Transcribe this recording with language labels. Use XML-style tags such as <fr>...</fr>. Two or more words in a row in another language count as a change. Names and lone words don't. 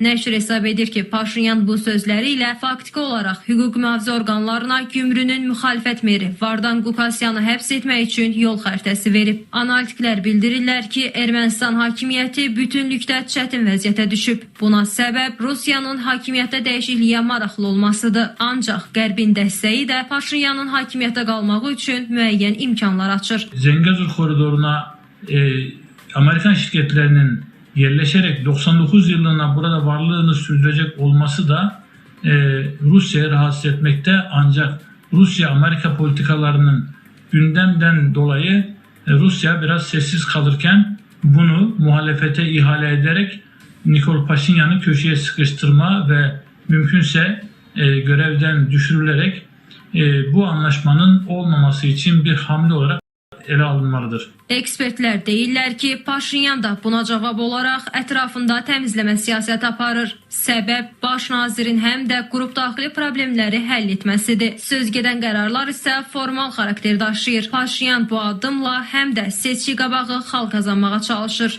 <az>Nəşr hesab edir ki, Paşinyan bu sözləri ilə faktiki olaraq hüquq mühafizə orqanlarına Gümrünün müxalifət meri Vardan Quqasyanı həbs etmək üçün yol xəritəsi verib. Analitiklər bildirirlər ki, Ermənistan hakimiyyəti bütünlükdə çətin vəziyyətə düşüb. Buna səbəb Rusiyanın hakimiyyətdə dəyişikliyə maraqlı olmasıdır. Ancaq Qərbin dəstəyi də Paşinyanın hakimiyyətdə qalmağı üçün müəyyən imkanlar açır.</az> <tr>Zengezur koridoruna Amerikan şirketlerinin yerleşerek 99 yılına burada varlığını sürdürecek olması da Rusya'yı rahatsız etmekte, ancak Rusya-Amerika politikalarının gündemden dolayı Rusya biraz sessiz kalırken bunu muhalefete ihale ederek Nikol Paşinyan'ı köşeye sıkıştırma ve mümkünse görevden düşürülerek bu anlaşmanın olmaması için bir hamle olarak ele alınmalıdır.</tr> <az>Ekspertlər deyirlər ki, Paşinyan da buna cavab olaraq ətrafında təmizləmə siyasəti aparır. Səbəb baş nazirin həm də qrup daxili problemləri həll etməsidir. Söz gedən qərarlar isə formal xarakter daşıyır. Paşinyan bu addımla həm də seçki qabağı xal kazanmağa çalışır.</az>